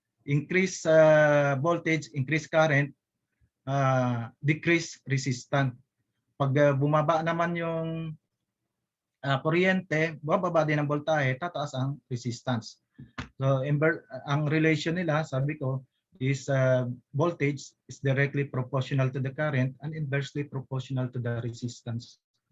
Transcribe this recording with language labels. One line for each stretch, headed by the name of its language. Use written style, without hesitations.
English: Increase voltage, increase current, decrease resistance.
Filipino: Pag bumaba naman yung kuryente, bababa din ang voltahe, tataas ang resistance. So ang relation nila, sabi ko,
English: is voltage is directly proportional to the current and inversely proportional to the resistance.